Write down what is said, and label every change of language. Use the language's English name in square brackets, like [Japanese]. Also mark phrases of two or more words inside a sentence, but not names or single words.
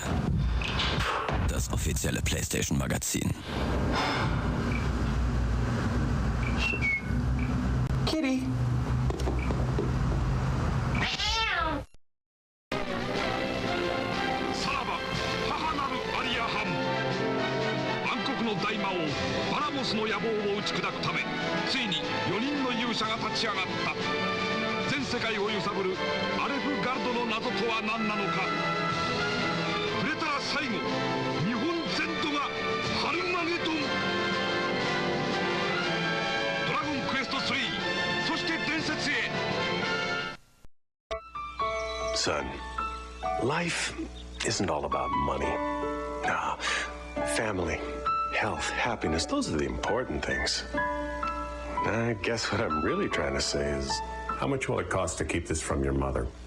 [German] Das offizielle PlayStation-Magazin. Kitty. [Japanese] Saraba, 母なるアリアハン。暗黒の大魔王バラモスの野望を打ち砕くため、ついに4人の勇者が立ち上がった。全世界を揺さぶるアレフガルドの謎とは何なのか。触れたら最後、日本全土がハルマゲドン。ドラゴンクエスト3、そして伝説へ。 [English] Son, life isn't all about money. Nah, family, health, happiness, those are the important things. I guess what I'm really trying to say is, how much will it cost to keep this from your mother?